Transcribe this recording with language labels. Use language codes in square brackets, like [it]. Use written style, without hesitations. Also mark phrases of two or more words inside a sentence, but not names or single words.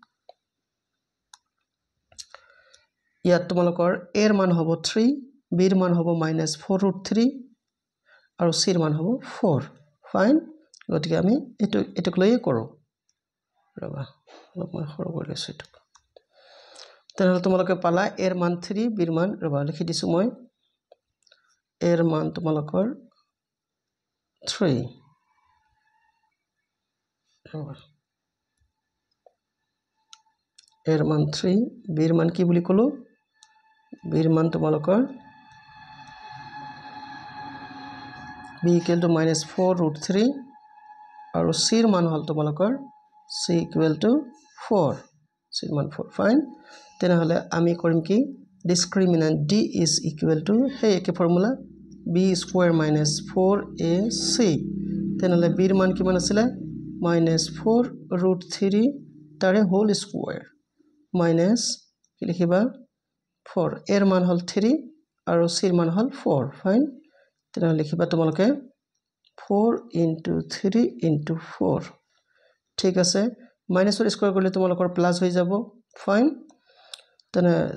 [as] ইয়াত তোমালোকৰ a ৰ মান হ'ব 3 b ৰ মান হ'ব -4 root 3 আৰু c ৰ মান হ'ব 4 ফাইন গতিকে আমি এটুক লৈয়ে কৰো ৰবা অলপ মই সৰু কৰি লৈছো এটুক তেনে তোমালোকে পালা a ৰ মান 3 b ৰ মান ৰবা লিখি দিছো মই a ৰ মান তোমালোকৰ 3 ৰবা a ৰ মান 3 b ৰ মান কি বুলি কলো b ৰ মান তোমালোকৰ [en] b equal to -4 root 3 [as] আৰু c ৰ মান হল তোমালোকৰ [en] c equal to 4 [as] c ৰ মান 4 ফাইন তেনে হলে আমি কৰিম কি ডিসক্ৰিমিনেন্ট d [en] is equal to [as] সেই একে ফৰ্মুলা [en] b square -4ac [as] তেনে হলে b ৰ মান কিমান আছিল -4 root 3 তাৰে [en] whole square minus [as] কি লিখিবা 4 a ৰ মান হল 3 আৰু c ৰ মান হল 4 ফাইন তেনে লিখিবা তোমালোকে [en] 4 into 3 into 4 [as] ঠিক আছে মাইনাসৰ স্কয়াৰ কৰিলে তোমালোকৰ প্লাস হৈ যাব ফাইন তেনে